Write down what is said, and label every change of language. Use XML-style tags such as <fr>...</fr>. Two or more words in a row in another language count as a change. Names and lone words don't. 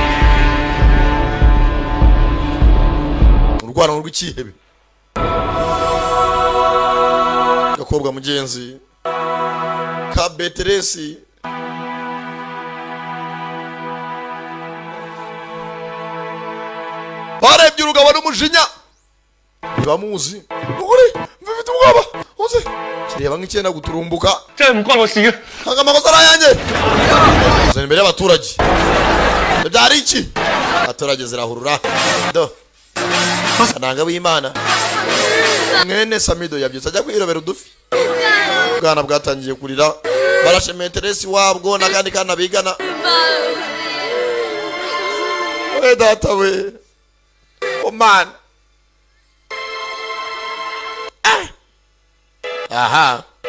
<rw>urwana rw'ikihebe gakobwa mugenzi ka beteresi barebye urugabo n'umujinya ntibamuzi ukuri mfite ubwoba uzi kireba nk'icyenda guturumbuka</rw> <yue>真係唔關我事嘅。</yue> <rw>ntabwo amakosa ari ayanjye uzana imbere y'abaturage byari iki abaturage zirahurura do kananga w'imana mwene samido yabyutse ajya kwirobera udufi ubwana bwatangiye kurira barashe meteresi wabwo n'akandi kana bigana we data we omana aha</rw>